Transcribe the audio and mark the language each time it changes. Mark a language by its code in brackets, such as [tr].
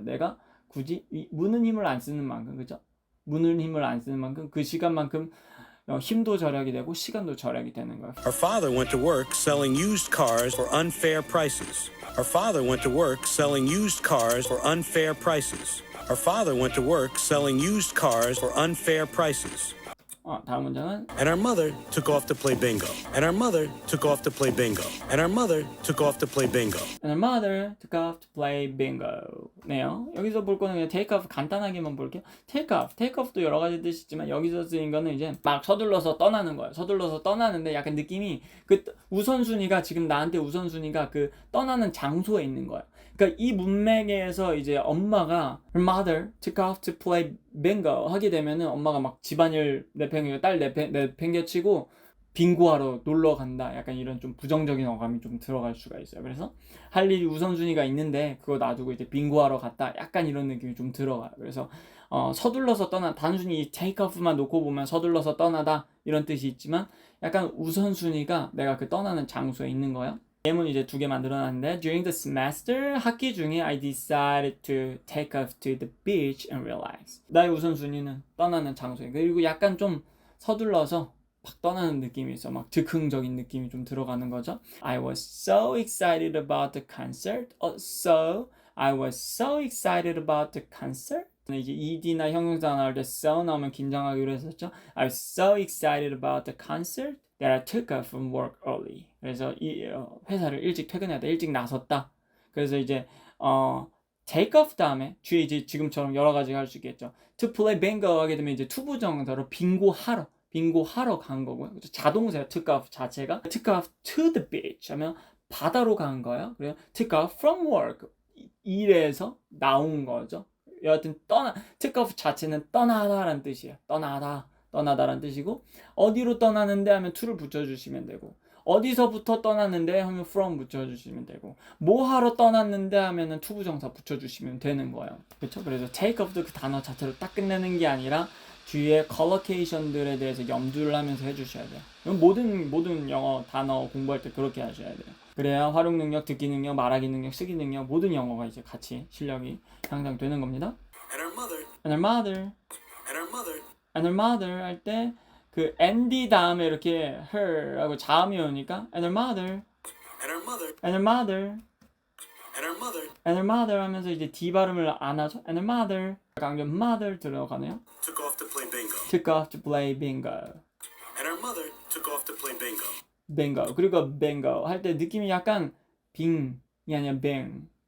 [ko] 내가 굳이 무는 힘을 안 쓰는 만큼 그죠? 무는 힘을 안 쓰는 만큼 그 시간만큼 힘도 절약이 되고 시간도 절약이 되는 거예요. [en] Her father went to work selling used cars for unfair prices. Her father went to work selling used cars for unfair prices. Her father went to work selling used cars for unfair prices. [ko] 다음 문장은 [en] And our mother took off to play bingo. And our mother took off to play bingo. And our mother took off to play bingo. And her mother took off to play bingo. [ko] 네요. 여기서 볼 거는 그냥 take off 간단하게만 볼게요. take off도 여러 가지 뜻이 있지만 여기서 쓰인 거는 이제 막 서둘러서 떠나는 거예요. 서둘러서 떠나는데 약간 느낌이 그 우선순위가 지금 나한테 우선순위가 그 떠나는 장소에 있는 거예요. 그러니까 이 문맥에서 이제 엄마가 her mother took off to play bingo 하게 되면은 엄마가 막 집안일 내팽개치고 딸 내팽개치고 빙고하러 놀러 간다. 약간 이런 좀 부정적인 어감이 좀 들어갈 수가 있어요. 그래서 할 일이 우선순위가 있는데 그거 놔두고 이제 빙고하러 갔다. 약간 이런 느낌이 좀 들어가요. 그래서 서둘러서 단순히 take off만 놓고 보면 서둘러서 떠나다 이런 뜻이 있지만 약간 우선순위가 내가 그 떠나는 장소에 있는 거예요. [en] 예문 이제 2개 만들어놨는데 During the semester 학기 중에 I decided to take off to the beach and relax. [ko] 나의 우선순위는 떠나는 장소에 그리고 약간 좀 서둘러서 막 떠나는 느낌이 있어. 막 즉흥적인 느낌이 좀 들어가는 거죠. [en] I was so excited about the concert. I was so excited about the concert. [ko] 이제 ed나 형용사 나올 때 so 나오면 긴장하기로 했었죠. [en] I was so excited about the concert that I took off from work early. [ko] 그래서 이 회사를 일찍 퇴근했다. 일찍 나섰다. 그래서 이제 take off 다음에 뒤에 이제 지금처럼 여러 가지가 할 수 있겠죠. to play bingo 하게 되면 이제 투부정사로 빙고하러 간 거고요. 그렇죠? 자동사예요. took off 자체가 took off to the beach 하면 바다로 간 거예요. 그래요. took off from work 일에서 나온 거죠. 여하튼 took off 자체는 떠나다라는 뜻이에요. 떠나다라는 뜻이고 어디로 떠나는데 하면 to를 붙여주시면 되고 어디서부터 떠났는데 하면 from 붙여주시면 되고 뭐 하러 떠났는데 하면은 투부정사 붙여주시면 되는 거예요. 그렇죠? 그래서 take off도 그 단어 자체로 딱 끝내는 게 아니라 뒤에 컬러케이션들에 대해서 염두를 하면서 해주셔야 돼요. 모든 영어 단어 공부할 때 그렇게 하셔야 돼요. 그래야 활용 능력, 듣기 능력, 말하기 능력, 쓰기 능력 모든 영어가 이제 같이 실력이 향상되는 겁니다. [en] And her mother. And her mother, And her mother. [ko] and her mother 할 때 그 and 다음에 이렇게 her하고 자음이 오니까 and her mother, [en] And her mother. and her mother, And her mother. [ko] and her mother 하면서 이제 D 발음을 안 하죠. [en] and her mother 강조 mother 들어가네요. Took off to play bingo. took off to play bingo. And her mother took off to play bingo. bingo. [ko] 그리고 bingo 할 때 느낌이 약간 빙이 아니라 bing.